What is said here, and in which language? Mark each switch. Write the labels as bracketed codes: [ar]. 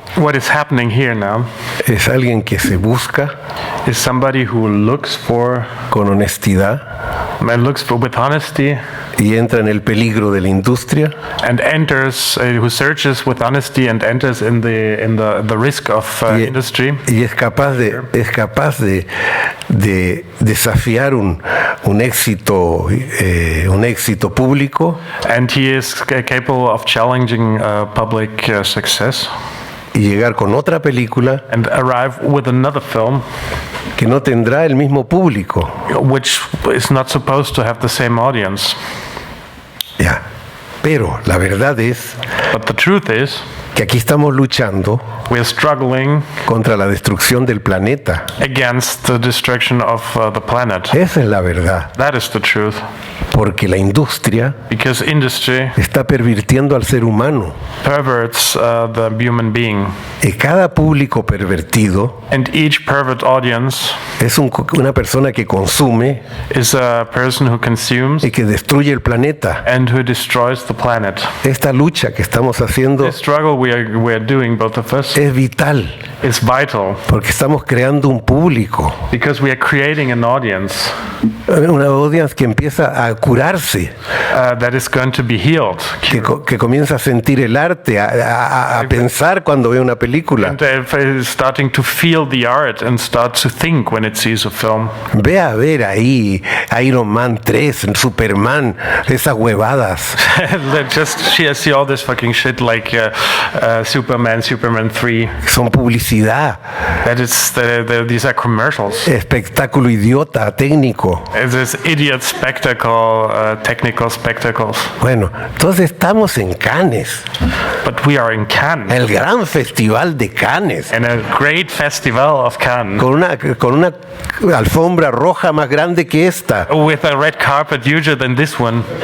[en] What is happening here now [es] es alguien que se busca [en] is somebody who looks for, [es] con honestidad [en] with honesty, [es] y entra en el peligro de la industria [en] and enters, who searches with honesty and enters in the risk of industry. [es] y es capaz de desafiar un éxito público [en] And he is capable of challenging public success [es] y llegar con otra película [en] and arrive with another film [es] que no tendrá el mismo público. [en] which is not supposed to have the same audience. [es] Ya. Pero la verdad es [en] But the truth is, [es] que aquí estamos luchando [en] we are struggling [es] contra la destrucción del planeta. [en] against the destruction of the planet. [es] Esa es la verdad. [en] That is the truth. [es] Porque la industria [en] Because industry [es] está pervirtiendo al ser humano. [en] perverts the human being. [es] Y cada público pervertido [en] And each pervert audience [es] es una persona que consume [en] is a person who consumes [es] y que destruye el planeta. [en] and who destroys the planet. [es] Esta lucha que estamos haciendo [en] The struggle we are doing, both of us, [es] es vital [en] is vital [es] porque estamos creando un público, [en] because we are creating an audience [es] una audiencia que empieza a curarse, [en] that is going to be healed. [es] que comienza a sentir el arte, a pensar cuando ve una película. [en] And is starting to feel the art and start to think when it sees a film. [es] Ve a ver ahí Iron Man 3, Superman, esas huevadas. [en] Just see all this fucking shit like Superman 3. [es] Son publicidad, [en] That is, these are commercials. [es] espectáculo idiota, técnico. [en] It's this idiot spectacle, technical spectacles. [es] Bueno, entonces estamos en Cannes, [en] But we are in Cannes, [es] el gran festival de Cannes, [en] in a great festival of Cannes, [es] con una alfombra roja más grande que esta. [en] with a red carpet huger than this one.